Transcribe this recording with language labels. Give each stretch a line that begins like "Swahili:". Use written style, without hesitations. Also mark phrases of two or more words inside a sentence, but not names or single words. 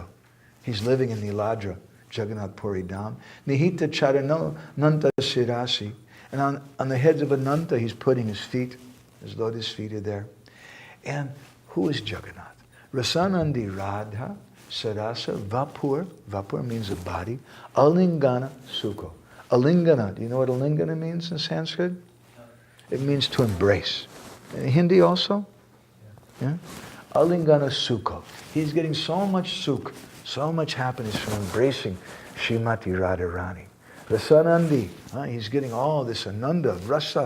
English: He's living in Niladra, Jagannath Puri Dham.
Sanskrit: Nihita Charano Nanta Sirasi.
English: And on the heads of Ananta, he's putting his feet. His lotus feet are there. And who is Jagannath?
Sanskrit: Rasanandi Radha Sarasa Vapur.
English: Vapur means a body.
Sanskrit: Alingana Sukho.
English: Alingana. Do you know what Alingana means in Sanskrit? It means to embrace. In Hindi also?
Sanskrit: Yeah? Alingana Sukho.
English: He's getting so much sukh, so much happiness from embracing Srimati Radharani. Rasanandi, he's getting all this ananda, rasa.